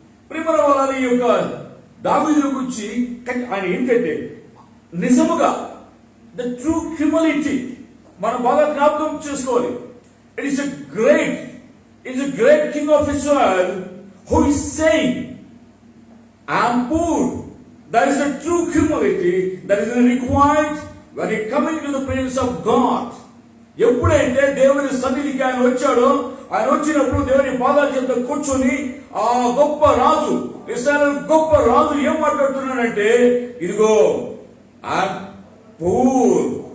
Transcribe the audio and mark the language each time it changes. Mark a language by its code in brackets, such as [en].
[te] ప్రియమైన వాళ్ళ ఈ యొక్క దావీదు గురించి ఆయన ఏంటంటే నిజముగా [en] the true humanity [te] మనం బాగా జ్ఞాపకం చేసుకోవాలి. [en] It is a great king of Israel who is saying, I am poor. That is a true humility that is required when he coming to the presence of God. [te] ఎప్పుడైతే దేవుని సన్నిధికి ఆయన వచ్చాడో, ఆయన వచ్చినప్పుడు దేవుని పాదాల చెంత కూర్చొని ఆ గొప్ప రాజు, ఇశ్రాయేలు గొప్ప రాజు ఏం మాట్లాడుతున్నాడంటే, ఇదిగో [en] I'm poor.